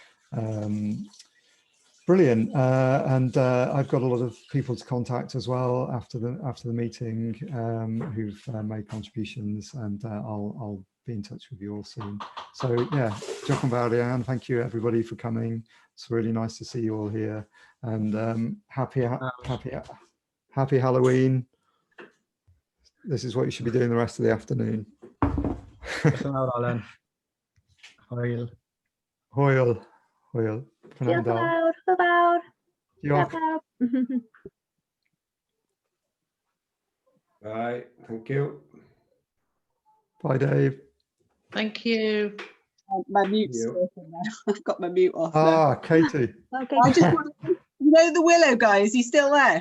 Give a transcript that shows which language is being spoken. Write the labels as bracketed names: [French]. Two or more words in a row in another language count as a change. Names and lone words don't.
[English] Brilliant, and I've got a lot of people to contact as well after the meeting who've made contributions, and I'll be in touch with you all soon. So yeah, Jochen Baudian, thank you everybody for coming. It's really nice to see you all here, and happy Halloween. This is what you should be doing the rest of the afternoon. [Welsh] Hwyl. Hwyl. Hwyl. Diolch yn fawr. Hwyl fawr. Diolch. [English] Bye. Thank you. Bye, Dave. Thank you. My mute's working now. I've got my mute off. Ah, Katie. Okay. I just want to, you know, the Willow guy, is he still there?